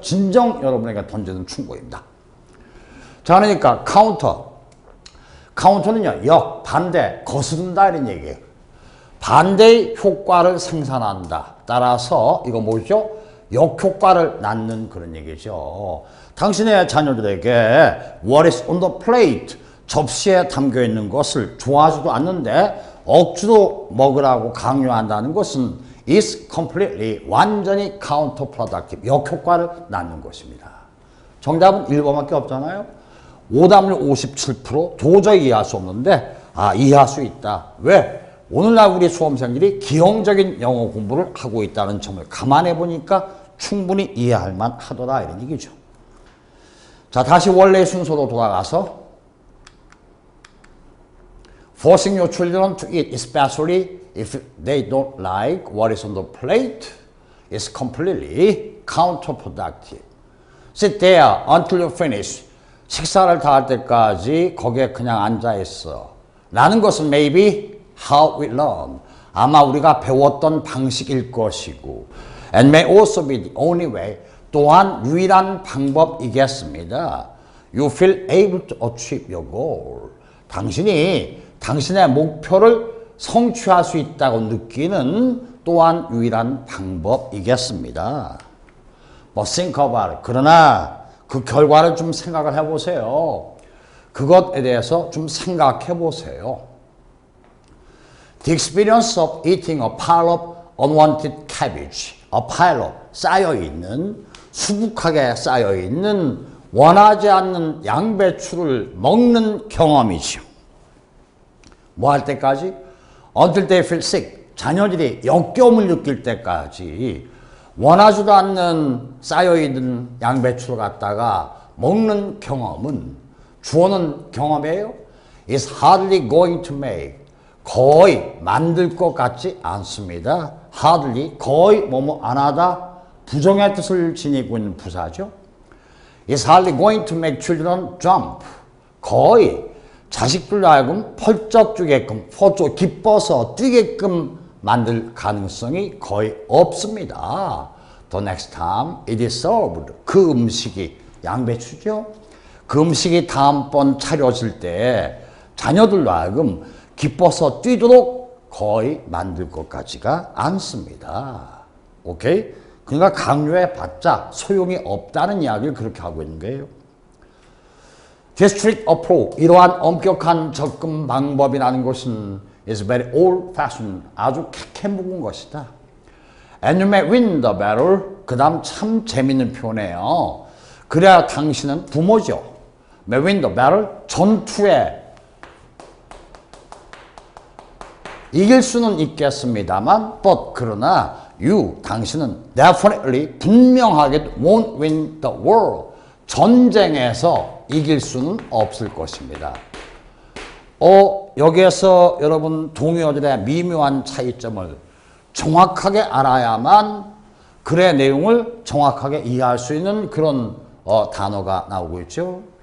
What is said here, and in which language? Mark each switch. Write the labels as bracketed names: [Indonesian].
[Korean] 진정 여러분에게 던지는 충고입니다. 자, 그러니까 카운터. 카운터는요, 역, 반대, 거스른다 이런 얘기예요. 반대의 효과를 생산한다. 따라서 이거 뭐죠? 역효과를 낳는 그런 얘기죠. 당신의 자녀들에게 [English] What is on the plate? [Korean] 접시에 담겨 있는 것을 좋아하지도 않는데 억지로 먹으라고 강요한다는 것은 [English] is completely, [Korean] 완전히 counterproductive, 역효과를 낳는 것입니다. 정답은 1번밖에 없잖아요. 오답률 57%, 도저히 이해할 수 없는데 이해할 수 있다. 왜? 오늘날 우리 수험생들이 기형적인 영어 공부를 하고 있다는 점을 감안해 보니까 충분히 이해할 만하더라 이런 얘기죠. 자, 다시 원래의 순서로 돌아가서 [English] Forcing your children to eat, especially if they don't like what is on the plate, is completely counterproductive. Sit there until you finish. [Korean] 식사를 다 할 때까지 거기에 그냥 앉아있어. 라는 것은 [English] maybe how we learn. [Korean] 아마 우리가 배웠던 방식일 것이고 [English] and may also be the only way. [Korean] 또한 유일한 방법이겠습니다. [English] You feel able to achieve your goal. [Korean] 당신이 당신의 목표를 성취할 수 있다고 느끼는 또한 유일한 방법이겠습니다. [English] 뭐 think about it. [Korean] 그러나 그 결과를 좀 생각을 해보세요. 그것에 대해서 좀 생각해 보세요. [English] The experience of eating a pile of unwanted cabbage. A pile of [Korean] 쌓여있는, 수북하게 쌓여있는 원하지 않는 양배추를 먹는 경험이죠. 뭐 할 때까지? [English] Until they feel sick. [Korean] 자녀들이 역겨움을 느낄 때까지 원하지도 않는 쌓여있는 양배추를 갖다가 먹는 경험은 주어는 경험이에요. [English] It's hardly going to make. [Korean] 거의 만들 것 같지 않습니다. hardly, 거의 뭐뭐 안 하다. 부정의 뜻을 지니고 있는 부사죠. [English] It's hardly going to make children jump. [Korean] 거의 자식들로 하여금 펄쩍 뛰게끔, 기뻐서 뛰게끔 만들 가능성이 거의 없습니다. [English] The next time it is served. [Korean] 그 음식이 양배추죠. 그 음식이 다음번 차려질 때 자녀들로 하여금 기뻐서 뛰도록 거의 만들 것 같지가 않습니다. 오케이? 그러니까 강요해봤자 소용이 없다는 이야기를 그렇게 하고 있는 거예요. [English] District approach, [Korean] 이러한 엄격한 접근 방법이라는 것은 [English] is very old-fashioned, [Korean] 아주 캐캐묵은 것이다. [English] And you may win the battle. [Korean] 그 다음 참 재밌는 표현이에요. 그래야 당신은 부모죠. [English] May win the battle, [Korean] 전투에 이길 수는 있겠습니다만, [English] but [Korean] 그러나 당신은 [English] definitely, [Korean] 분명하게 [English] won't win the war. [Korean] 전쟁에서 이길 수는 없을 것입니다. 여기에서 여러분 동의어들의 미묘한 차이점을 정확하게 알아야만 글의 내용을 정확하게 이해할 수 있는 그런 단어가 나오고 있죠.